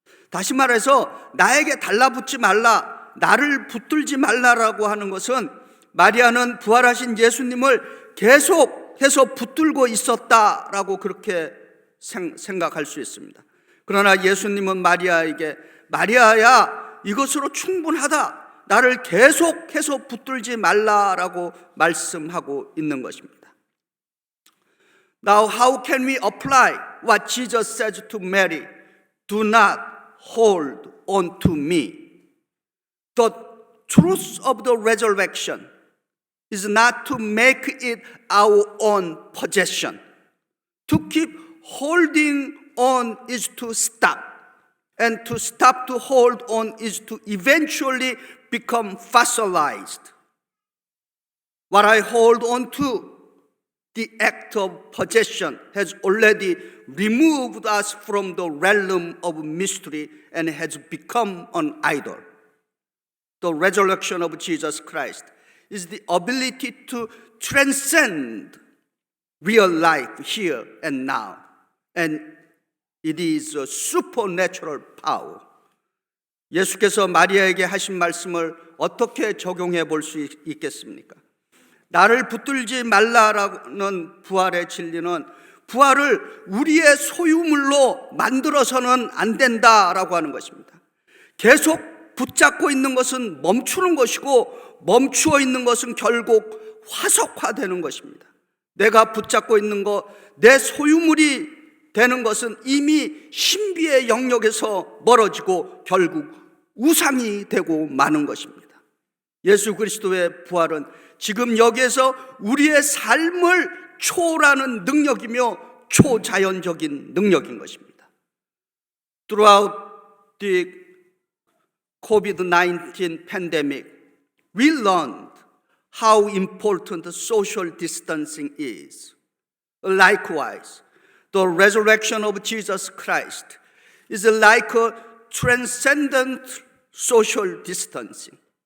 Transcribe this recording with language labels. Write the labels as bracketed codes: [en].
[ko] 다시 말해서 나에게 달라붙지 말라, 나를 붙들지 말라라고 하는 것은 마리아는 부활하신 예수님을 계속해서 붙들고 있었다라고 그렇게 생각할 수 있습니다. 그러나 예수님은 마리아에게 마리아야, 이것으로 충분하다. 나를 계속해서 붙들지 말라라고 말씀하고 있는 것입니다. [en] Now, how can we apply what Jesus says to Mary? Do not hold on to me. The truth of the resurrection is not to make it our own possession. To keep holding on is to stop. And to stop to hold on is to eventually become fossilized. What I hold on to, the act of possession, has already removed us from the realm of mystery and has become an idol. The resurrection of Jesus Christ is the ability to transcend real life here and now. And it is a supernatural power. [ko] 예수께서 마리아에게 하신 말씀을 어떻게 적용해 볼 수 있겠습니까? 나를 붙들지 말라라는 부활의 진리는 부활을 우리의 소유물로 만들어서는 안 된다라고 하는 것입니다. 계속 붙잡고 있는 것은 멈추는 것이고 멈추어 있는 것은 결국 화석화되는 것입니다. 내가 붙잡고 있는 것, 내 소유물이 되는 것은 이미 신비의 영역에서 멀어지고 결국 우상이 되고 마는 것입니다. 예수 그리스도의 부활은 지금 여기에서 우리의 삶을 초월하는 능력이며 초자연적인 능력인 것입니다. [en] Throughout the COVID-19 pandemic, we learned how important social distancing is. Likewise, the resurrection of Jesus Christ is like a transcendent social distancing.